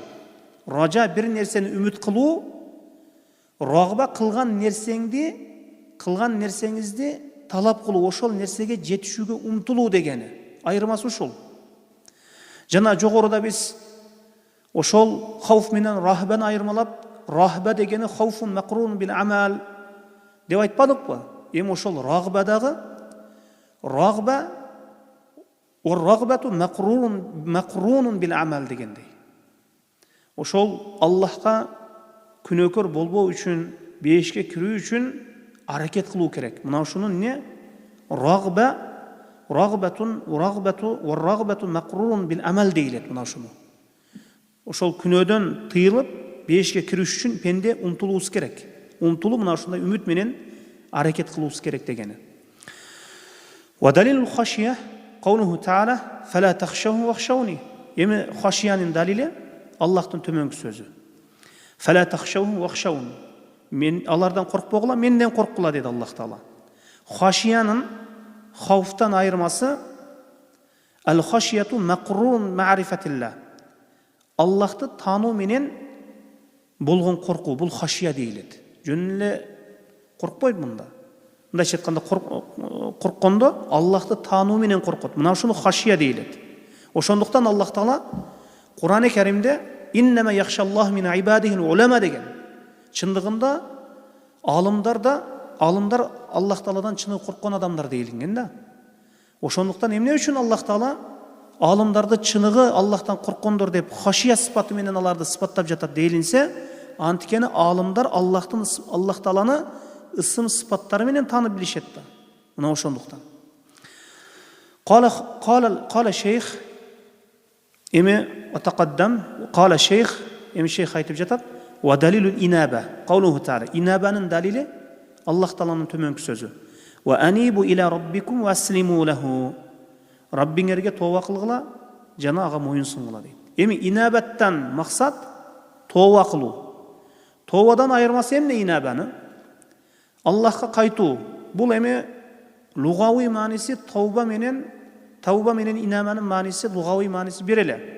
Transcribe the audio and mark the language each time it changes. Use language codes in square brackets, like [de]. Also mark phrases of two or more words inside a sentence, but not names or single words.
[ky] Ража бир нерсени үмүт кылуу, рагба кылган нерсеңизди талап кылуу, ошол нерсеге жетишүүгө умтулуу дегени. Айырмасы ушул. Жана жогоруда биз ошол хауф менен рахбаны айырмалап, рахба дегени [ar] خوف مقرون بالعمل [ky] деп айтпадыкпы? Эми ошол рагбадагы рагба [ar] رغبة مقرونة بالعمل [ky] дегендей. Ошол Аллахка күнөөкөр болбоо үчүн, бешке кирүү үчүн аракет кылуу керек. Мына ушунун не? [ar] رغبة مقرون بالعمل [ky] дейилет мына ушуну. Ошол күнөөдөн тыйылып, бешке кириш үчүн пенде умтулуусу керек. Умтулуу мына ушундай үмүт менен аракет кылуусу керек дегени. [ar] ودليل الخشية قوله تعالى فلا تخشوا واخشوني. [ky] Эми хашиянын далили Аллахтын төмөнкү сөзү. [ar] فلا تخشوا واخشوني. [ky] Мен алардан коркпогула, менден корккула деди Аллах таала. Хашиянын хауфтан айырмасы [ar] الخشية مقرون معرفة الله. [ky] Аллахты таануу менен болгон коркуу, бул хашия дейилет. Жөн эле коркпойт мында. Мындайча айтканда корккондо Аллахты таануу менен коркот. Мына ушуну хашия дейилет. Ошондуктан Аллах таала Кур'ан-ы Каримде [ar] إنما يخشى الله من عباده العلماء [ky] деген. Чындыгында алымдар Аллах Тааладан чыны корккон адамдар дейилген да. Ошондуктан эмне үчүн Аллах Таала алымдарды чыныгы Аллахтан корккондор деп хашия сыпаты менен аларды сыпаттап жатат дейилинсе, антикени алымдар Аллах Тааланы ысым сыпаттары менен таанып билишет да. Мына ошондуктан. [ar] قال الشيخ [ky] эми [ar] أتقدم قال الشيخ [ky] эми шейх айтып жатат. [ar] ودليل الإنابة قوله تعالى. [ky] Инабанын далили Аллах Тааланын төмөнкү сөзү. [ar] وأنيبوا إلى ربكم وأسلموا له. [ky] Раббиңерге тооба кылгыла, жана ага моюн сунгула дейт. Эми инабаттан максат тооба кылуу. Тообадан айырмасы эмне инабаны? Аллахка кайтуу. Бул эми лугавый мааниси тауба менен инабанын мааниси лугавый мааниси бир эле.